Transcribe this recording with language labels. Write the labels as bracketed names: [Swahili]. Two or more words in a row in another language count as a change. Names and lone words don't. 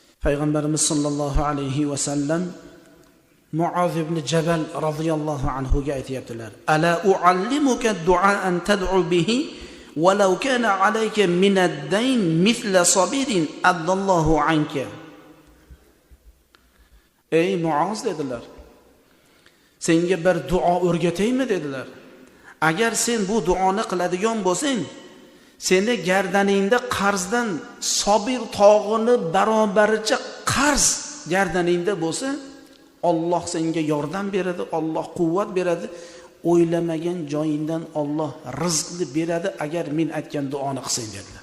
[Uzbek] Payg'ambarimiz [Arabic] صلى الله عليه وسلم [Uzbek] Muaz ibn Jabal [Arabic] رضي الله عنه [Uzbek] ga aytibdilar: [Arabic] "ألا أعلمك دعاء تدعو به ولو كان عليك من الدين مثل صبير أداه الله عنك." [Uzbek] Ey Muaz dedilar, senga bir duo o'rgataymi dedilar. Agar sen bu duoni qiladigan bo'lsang, seni gardaningda qarzdan Sobir tog'ini barobaricha qarz gardaningda bo'lsa, Alloh senga yordam beradi, Alloh quvvat beradi, o'ylamagan joyingdan Alloh rizqni beradi agar men aytgan duoni qilsang dedilar.